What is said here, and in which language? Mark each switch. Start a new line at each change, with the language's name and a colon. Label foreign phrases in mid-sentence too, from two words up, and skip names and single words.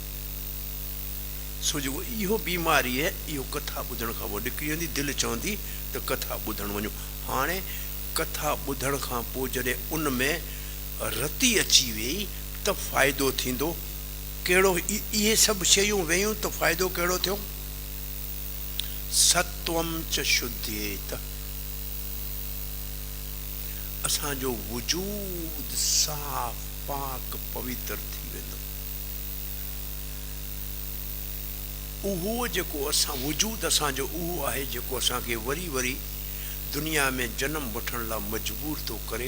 Sindhi: सो जेको इहो बीमारी आहे, इहो कथा ॿुधण खां पोइ निकिरी वेंदी। दिलि चवंदी त कथा ॿुधण वञो। हाणे कथा ॿुधण खां पोइ जॾहिं उन में रती अची वई त फ़ाइदो थींदो कहिड़ो? इहे सभु शयूं वेयूं त फ़ाइदो कहिड़ो थियो?
Sanskrit: सत्वम च शुद्धेत,
Sindhi: असांजो वजूद साफ़ पाक पवित्र थी वेंदो। उहो जेको असां वजूद असांजो उहो आहे जेको असांखे वरी वरी दुनिया में जनम वठण लाइ मजबूर थो करे।